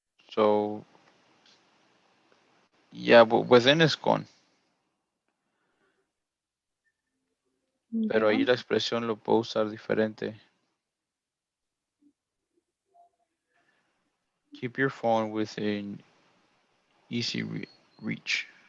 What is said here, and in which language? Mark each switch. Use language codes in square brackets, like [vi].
[en] So, yeah, but within is gone. [es] Pero ahí [en] Yeah. [es] la expresión lo puedo usar diferente. [en] Keep your phone within easy reach.